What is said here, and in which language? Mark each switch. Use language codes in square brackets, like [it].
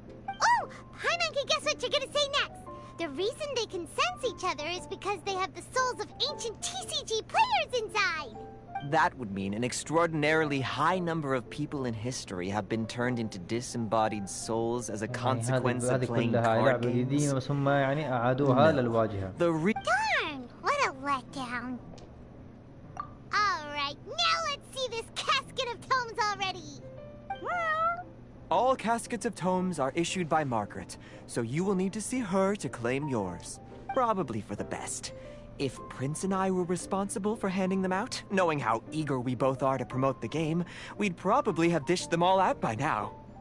[en] Oh, Paimon can guess what you're gonna say next. The reason they can sense each other is because they have the souls of ancient TCG players inside. That would mean an extraordinarily high number of people in history have been turned into disembodied souls as a consequence of playing card games. [ar] بس هم يعني أعادوها للواجهة. [en] Darn! What a letdown. Alright, now let's see this casket of tomes already. All caskets of tomes are issued by Margaret, so you will need to see her to claim yours. Probably for the best. If Prince and I were responsible for handing them out, knowing how eager we both are to promote the game, we'd probably have dished them all out by now.